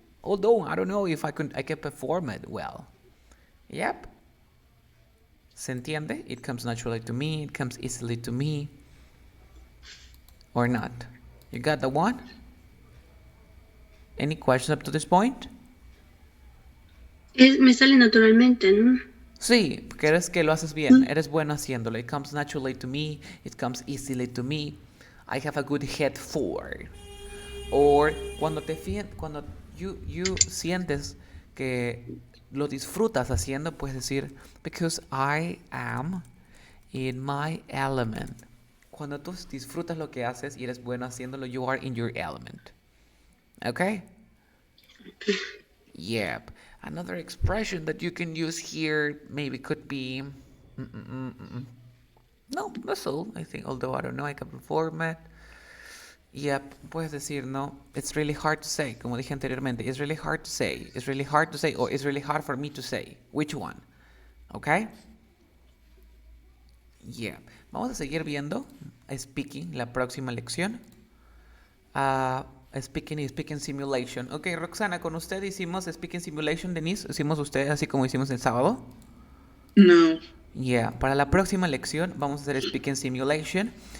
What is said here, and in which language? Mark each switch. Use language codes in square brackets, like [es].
[en] Although I don't know if I can perform it well. Yep. [es] ¿Se entiende? [en] It comes naturally to me. It comes easily to me. Or not. You got the one? Any questions up to this point? [es] Me sale naturalmente, ¿no? Sí, porque eres que lo haces bien. Eres bueno haciéndolo. [en] It comes naturally to me. It comes easily to me. I have a good head for. [es] Or cuando you sientes que lo disfrutas haciendo, puedes decir [en] because I am in my element. [es] Cuando tú disfrutas lo que haces y eres bueno haciéndolo, [en] you are in your element. Okay? Yep. Another expression that you can use here maybe could be no, that's all. I think, although I don't know, I can perform it. Yep, puedes decir, no, it's really hard to say, [es] como dije anteriormente, [en] it's really hard to say, it's really hard to say, or it's really hard for me to say. Which one? Okay? Yeah. [es] Vamos a seguir viendo speaking, la próxima lección. Speaking y speaking simulation. Ok, Roxana, con usted hicimos speaking simulation, Denise. ¿Hicimos usted así como hicimos el sábado? No. Yeah, para la próxima lección vamos a hacer speaking simulation.